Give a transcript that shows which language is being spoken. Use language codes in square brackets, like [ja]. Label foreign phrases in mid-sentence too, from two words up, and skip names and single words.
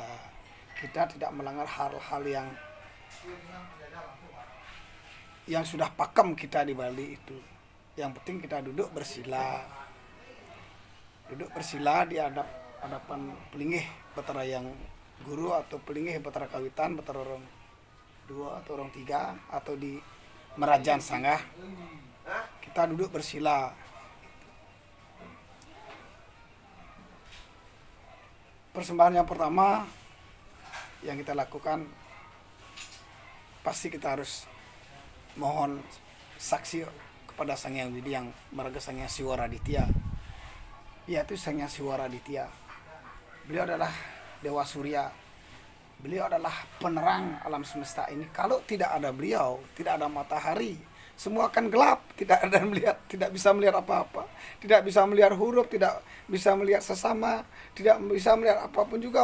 [id] Kita tidak melanggar hal-hal yang sudah pakem kita di Bali itu. Yang penting kita duduk bersila. Duduk bersila di hadapan pelingih betara yang guru atau pelingih betara kawitan, betara orang dua atau orang tiga, atau di merajan sanggah. Kita duduk bersila. Persembahan yang pertama yang kita lakukan, pasti kita harus mohon saksi kepada Sang Hyang Widi yang marga Sang Hyang Siwara Aditya, yaitu Sang Hyang Siwara Aditya. Beliau adalah Dewa Surya. Beliau adalah penerang alam semesta ini. Kalau tidak ada beliau, tidak ada matahari, semua akan gelap. Tidak bisa melihat apa-apa. Tidak bisa melihat huruf, tidak bisa melihat sesama, tidak bisa melihat apapun juga.